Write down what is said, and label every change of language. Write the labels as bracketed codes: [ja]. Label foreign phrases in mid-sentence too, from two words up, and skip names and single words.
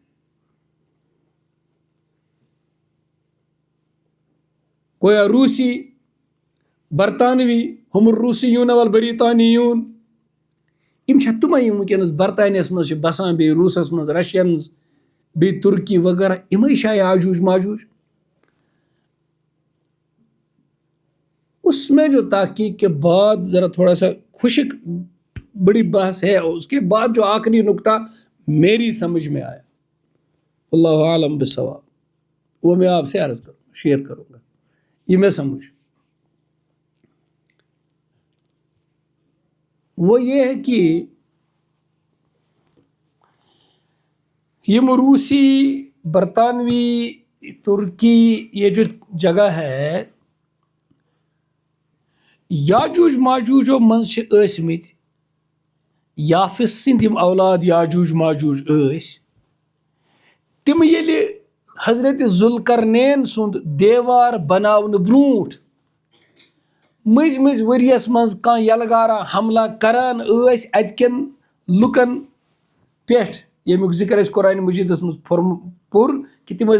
[ks] گویا روٗسی برطانوی [ar] ہُم روٗسِیوٗن والبریطانیوٗن [ks] یِم چھےٚ تِمے یِم وٕنکیٚنس برطانیہس منٛز چھِ بسان بیٚیہِ روٗسس منٛز رشینز بیٚیہِ تُرکی وغیرہ یِمے چھا یاجوج ماجوج [ur] اس میں جو تحقیق کے بعد ذرا تھوڑا سا خشک بڑی بحث ہے اس کے بعد جو آخری نقطہ میری سمجھ میں آیا [ar] اللہ عالم بالصواب [ur] وہ میں آپ سے عرض کروں شیئر کروں گا یہ میں سمجھ وہ یہ ہے کہ یہ روسی برطانوی ترکی یہ جو جگہ ہے [ks] یاجوج ماجوجو منٛز چھِ ٲسۍمٕتۍ یافس سٕنٛدۍ یِم اولاد یاجوج ماجوج ٲسۍ تِم ییٚلہِ حضرت ذوالقرنین سُنٛد دیوار بناونہٕ برونٛٹھ مٔنٛزۍ مٔنٛزۍ ؤریَس منٛز کانٛہہ یلغارا حملہ کران ٲسۍ اَتہِ کٮ۪ن لُکن پٮ۪ٹھ ییٚمیُک ذِکر اَسہِ قرآنِ مجیٖدس منٛز پوٚر کہِ تِم